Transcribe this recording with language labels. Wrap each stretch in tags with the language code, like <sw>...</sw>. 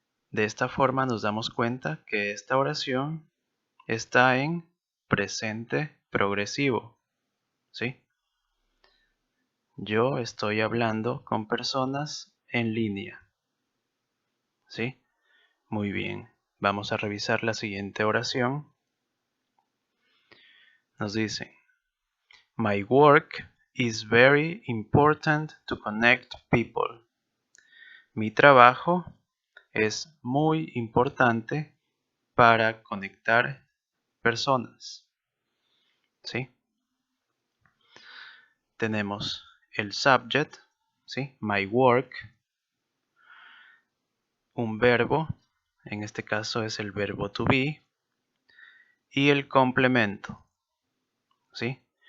<es>De esta forma nos damos cuenta que esta oración está en presente progresivo, ¿sí? Yo estoy hablando con personas en línea, ¿sí? Muy bien. Vamos a revisar la siguiente oración. Nos dice,</es> <en>My work is very important to connect people.</en> <es>Mi trabajo es muy importante para conectar personas, ¿sí? Tenemos el subject, ¿sí? My work, un verbo, en este caso es el verbo to be, y el complemento, ¿sí?</es>